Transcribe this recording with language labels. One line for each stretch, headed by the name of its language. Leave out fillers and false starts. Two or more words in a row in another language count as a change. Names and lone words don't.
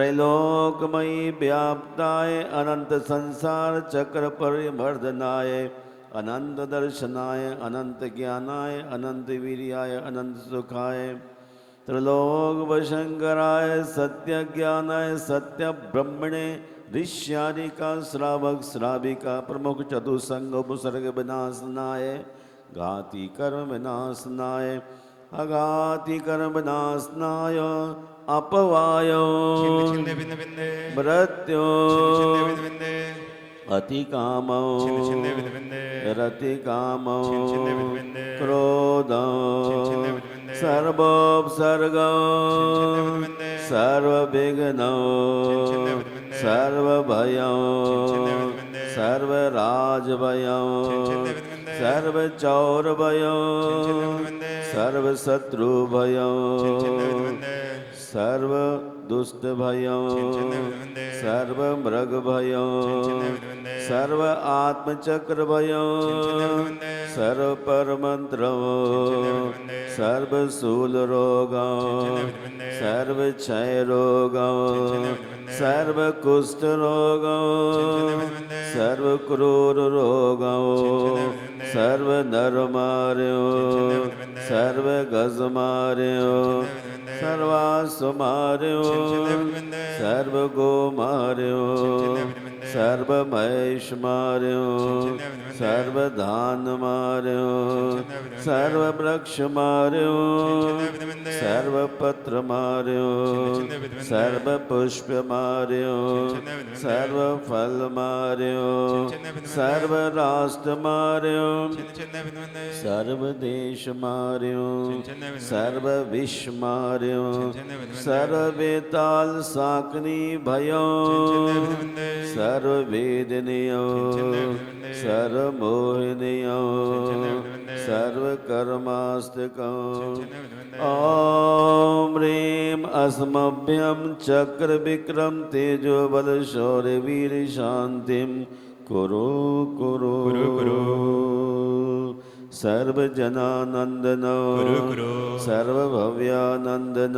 Sanskrit: त्रैलोकमयी व्याप्ताय अनंत संसार चक्र परिवर्धनाय अनंत दर्शनाय अनंत ज्ञानाय अनंत वीर्याय अनंत सुखाय त्रिलोक वशंकराय सत्य ज्ञानाय सत्य ब्रह्मणे ऋष्यारिका श्रावक श्राविका प्रमुख चतुसंग उपसर्ग विनाशनाय घाति कर्म विनाशनाय अघाति कर्म विनाशनाय अपवाय छिंदे बिंदे बिंदे मृत्यु छिंदे बिंदे बिंदे अति कामो छिंदे बिंदे बिंदे रति कामो छिंदे बिंदे बिंदे क्रोध छिंदे बिंदे बिंदे सर्वोपसर्ग छिंदे बिंदे बिंदे सर्वविघ्न छिंदे बिंदे बिंदे सर्वभय छिंदे बिंदे बिंदे सर्वराजभय छिंदे बिंदे बिंदे सर्वचौरभय छिंदे बिंदे बिंदे सर्वशत्रुभय छिंदे बिंदे बिंदे सर्व दुष्ट भय छिंदे बिंदे बिंदे सर्व मृग भय छिंदे बिंदे बिंदे सर्व आत्मचक्र भय छिंदे बिंदे बिंदे सर्व परमंत्र छिंदे बिंदे बिंदे सर्व शूल रोग छिंदे बिंदे बिंदे सर्व क्षय रोग छिंदे बिंदे बिंदे सर्व कुष्ठ रोग छिंदे बिंदे बिंदे सर्व क्रूर रोग छिंदे बिंदे बिंदे सर्व नर मार्यो छिंदे बिंदे बिंदे सर्व गज मार्यो छिंदे बिंदे बिंदे सर्वास मार्यो छिंदे बिंदे बिंदे सर्व गो मार्यो छिंदे बिंदे बिंदे सर्व महेश मार्यो छिंदे बिंदे बिंदे सर्व धान मार्यो छिंदे बिंदे बिंदे सर्व वृक्ष मार्यो छिंदे बिंदे बिंदे सर्व पत्र मार्यो छिंदे बिंदे बिंदे सर्व पुष्प मार्यो छिंदे बिंदे बिंदे सर्व फल मार्यो छिंदे बिंदे बिंदे सर्व राष्ट्र मार्यो छिंदे बिंदे बिंदे सर्व देश मार्यो छिंदे बिंदे सर्व विश्व मार्यो छिंदे बिंदे सर्व बेताल साकनी भयो छिंदे बिंदे बिंदे सर्व वेदनियो छिंदे बिंदे बिंदे सर्व मोहिनियो छिंदे बिंदे बिंदे सर्व कर्मास्तिको छिंदे बिंदे बिंदे ओम ह्रीं अस्मभ्यं चक्र विक्रम तेजो बल शौर्य वीर शांतिं कुरु कुरु कुरु सर्वजनानंदनो कुरु सर्वभव्यानंदनो